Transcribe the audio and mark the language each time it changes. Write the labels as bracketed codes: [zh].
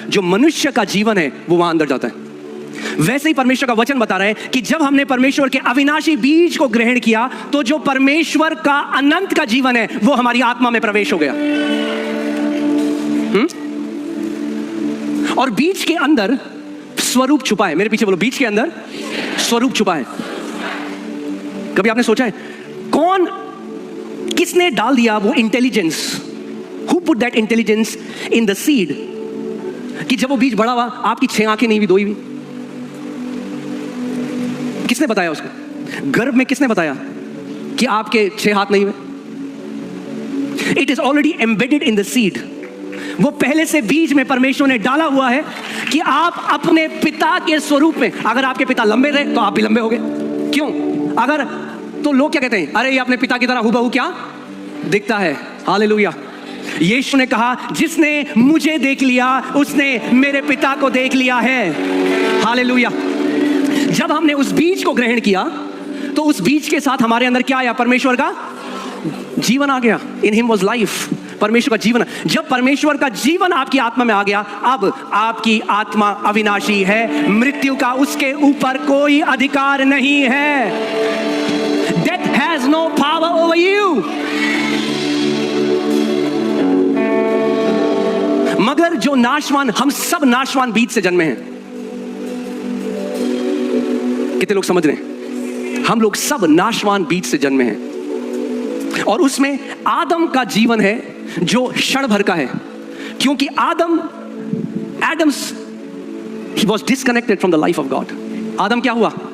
[hi] जो मनुष्य का जीवन है वो वहां अंदर जाता है। वैसे ही परमेश्वर का वचन बता रहा है कि जब हमने परमेश्वर के अविनाशी बीज को ग्रहण किया, तो जो परमेश्वर का अनंत का जीवन है वो हमारी आत्मा में प्रवेश हो गया। और बीज के अंदर स्वरूप छुपा है। मेरे पीछे बोलो, बीज के अंदर स्वरूप छुपा है। कभी आपने सोचा है कौन, किसने डाल दिया वो intelligence? [en] Who put that intelligence in the seed? [hi] कि जब वो बीज बड़ा हुआ, आपकी 6 आंखें नहीं हुई, 2 ही हुई। किसने बताया उसको? गर्भ में किसने बताया? कि आपके 6 हाथ नहीं हुए? [en] It is already embedded in the seed. [hi] वो पहले से बीज में परमेश्वर ने डाला हुआ है कि आप अपने पिता के स्वरूप में, अगर आपके पिता लंबे रहे तो आप भी लंबे होगे। क्यों? अगर तो लोग क्या कहते हैं, अरे ये अपने पिता की तरह हूबहू क्या दिखता है। हालेलुया। यीशु ने कहा जिसने मुझे देख लिया उसने मेरे पिता को देख लिया है। हालेलुया। जब हमने उस बीज को ग्रहण किया तो उस बीज के साथ हमारे अंदर क्या आया? परमेश्वर का जीवन आ गया। [en] In him was life. [hi] परमेश्वर का जीवन। जब परमेश्वर का जीवन आपकी आत्मा में आ गया, अब आपकी आत्मा अविनाशी है। मृत्यु का उसके ऊपर कोई अधिकार नहीं है। [en] Death has no power over you. [hi] मगर जो नाशवान, हम सब नाशवान बीज से जन्मे हैं। कितने लोग समझ रहे हैं? हम लोग सब नाशवान बीज से जन्मे हैं और उसमें आदम का जीवन है जो क्षण भर का है, क्योंकि [en] Adam's he was disconnected from the life of God. [hi] आदम क्या हुआ?